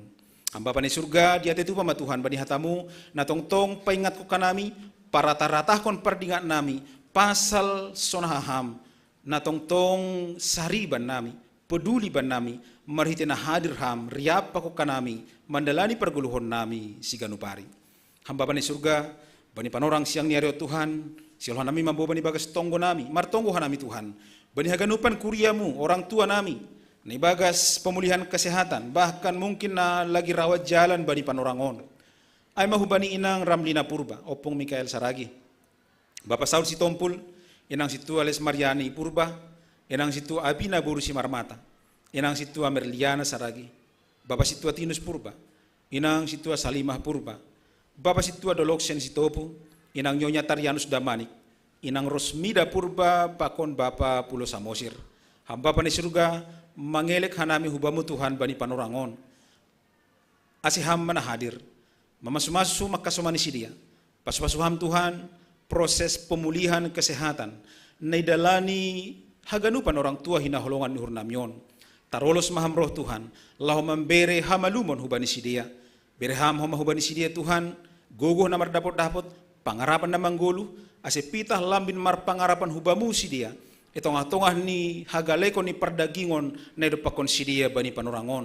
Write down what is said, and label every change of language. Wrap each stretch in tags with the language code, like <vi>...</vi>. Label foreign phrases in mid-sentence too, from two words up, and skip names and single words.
<bts>Hamba pani surga dia tetu pama Tuhan bani hatamu na tong paingat ko kanami para taratahkon perdingat nami pasal sonaham na tong sariban nami peduli ban nami marhitena hadir ham riap pako kanami mandalani perguluhon nami siganupari. Hamba pani surga bani panorang siang niario Tuhan silohan nami mambo bani bagas tonggo nami martonggo hanami Tuhan bani haganupan kuriamu orang tua nami ni bagas</bts> <id>pemulihan kesehatan bahkan mungkin</id> <bts>na</bts> <id>lagi rawat jalan</id> <bts>bani panorangon ay mahubani inang Ramlina Purba opong Mikael Saragi Bapak Saud Sitompul inang situ Ales Mariani Purba inang situ Abina Boru Simarmata inang situ Merliana Saragi Bapak situ Tinus Purba inang situ Salimah Purba Bapak situ Doloksen Sitopu inang Nyonya Tarianus Damanik inang Rosmida Purba pakon Bapak Pulo Samosir hamba pani surga mangelek hanami hubamu Tuhan bani panorangon asiham mana hadir mamasumasu makasomani sidia pasupasuham Tuhan</bts> <id>proses pemulihan kesehatan</id> <bts>naidalani haganupan</bts> <id>orang tua</id> <bts>hinaholongan nuhur namion tarolos maham roh Tuhan lahu membere hamalumon hubani sidia bereham homa hubani sidia Tuhan gogoh namar dapot pangarapan namang golu asepitah lambin mar pangarapan hubamu sidia tongah-tongah ni hagaleko ni perdagingon na idopakon sidia bani panorangon.</bts>